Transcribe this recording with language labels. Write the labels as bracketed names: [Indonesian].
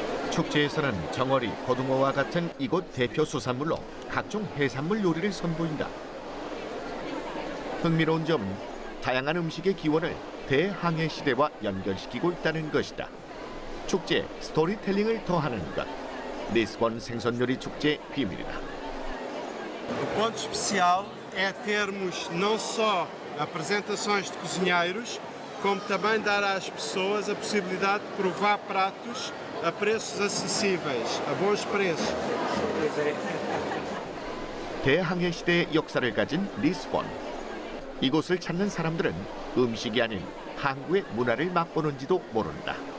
[Korean] 축제에서는 정어리, 고등어와 같은 이곳 대표 수산물로 각종 해산물 요리를 선보인다. 흥미로운 점은 다양한 음식의 기원을 대항해 시대와 연결시키고 있다는 것이다. 축제에 스토리텔링을 더하는 것, 리스본 생선요리 축제의 비밀이다. [Portuguese] O ponto especial é termos não só apresentações de cozinheiros, como também dar às pessoas a possibilidade de provar pratos a preços acessíveis, a bons preços. [Korean] 대항해 시대의 역사를 가진 리스본. 이곳을 찾는 사람들은 음식이 아닌 항구의 문화를 맛보는지도 모른다.